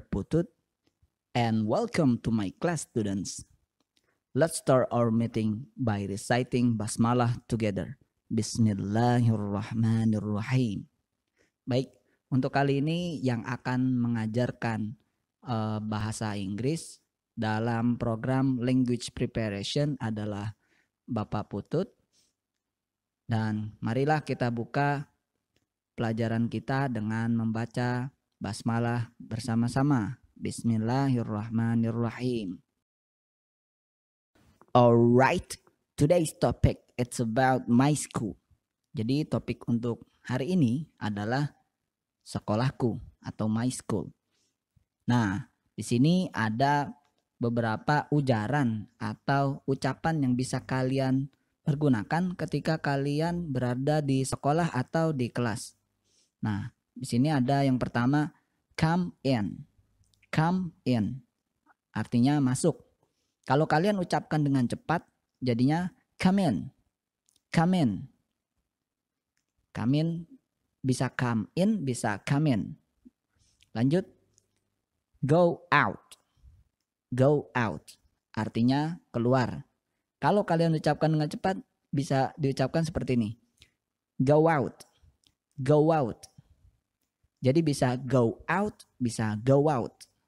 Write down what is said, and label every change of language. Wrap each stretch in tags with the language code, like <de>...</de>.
<en>Putut, and welcome to my class students. Let's start our meeting by reciting basmalah together.</en> <ar>Bismillahirrahmanirrahim.</ar> <id>Baik, untuk kali ini yang akan mengajarkan bahasa Inggris dalam program Language Preparation adalah Bapak Putut. Dan marilah kita buka pelajaran kita dengan membaca basmalah bersama-sama.</id> <ar>Bismillahirrahmanirrahim.</ar> <en>Alright, today's topic it's about my school.</en> <id>Jadi topik untuk hari ini adalah sekolahku atau my school. Nah, di sini ada beberapa ujaran atau ucapan yang bisa kalian pergunakan ketika kalian berada di sekolah atau di kelas. Nah, di sini ada yang pertama, come in. Come in. Artinya masuk. Kalau kalian ucapkan dengan cepat, jadinya come in.</id> <en>Come in. Come in bisa come in, bisa come in. Lanjut. Go out. Go out.</en> <id>Artinya keluar. Kalau kalian ucapkan dengan cepat, bisa diucapkan seperti ini.</id> <en>Go out. Go out.</en> <id>Jadi bisa go out, bisa go out.</id>